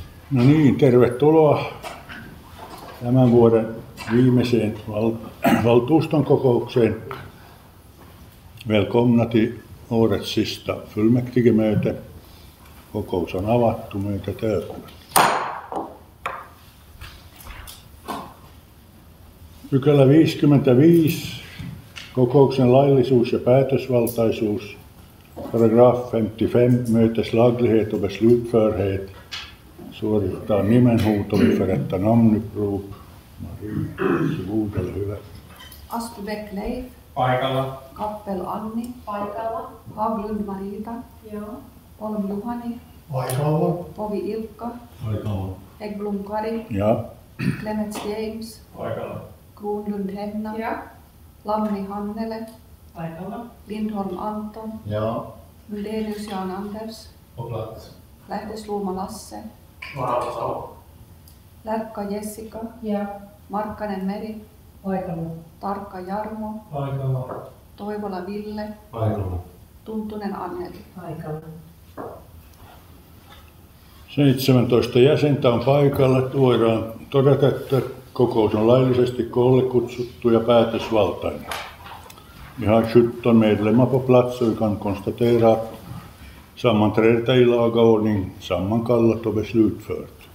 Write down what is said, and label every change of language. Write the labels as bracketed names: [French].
[Finnish] No niin, tervetuloa tämän vuoden viimeiseen valtuuston kokoukseen. [Swedish] Välkomna till årets sista fullmäktigemöte. [Finnish] Kokous on avattu, [Swedish] mötet öppnat. [Finnish] Pykälä 55, kokouksen laillisuus ja päätösvaltaisuus. [Swedish] Paragraf 55, mötes laglighet och beslutförhet. [Finnish] Suoritetaan nimenhuuto, [Swedish] vi förrättar namnupprop. Marie, varsågod, eller hyvä. [Finnish] Aspebäck Leif. Paikalla. Kappel Anni. Paikalla. Haglund Marita. Joo. Holm Juhani. Paikalla. Povi Ilkka. Paikalla. Häggblom Kari. [Swedish] Ja, [Finnish] Clemens James. Paikalla. Kronlund Henna. [Swedish] Ja. [Finnish] Lammi Hannele. Paikalla. Lindholm Anton. [Swedish] Ja. [Finnish] Mundenius Jan Anders. [Swedish] På plats. [Finnish] Lähdesluoma Lasse. Varalta Salo. Lärkka Jessica. [Swedish] Ja. [Finnish] Markkanen Meri. Paikalla. Tarkka Jarmo. Paikalla. Toivola Ville. Paikalla. Tuntunen Anneli. Paikalla. 17 jäsentä on paikalla. Voidaan todeta, että kokous on laillisesti koolle kutsuttu ja päätösvaltainen. [Swedish] Vi har 17 medlemmar på plats och vi kan konstatera att sammanträdet är i laga ordning, sammankallat och beslutfört.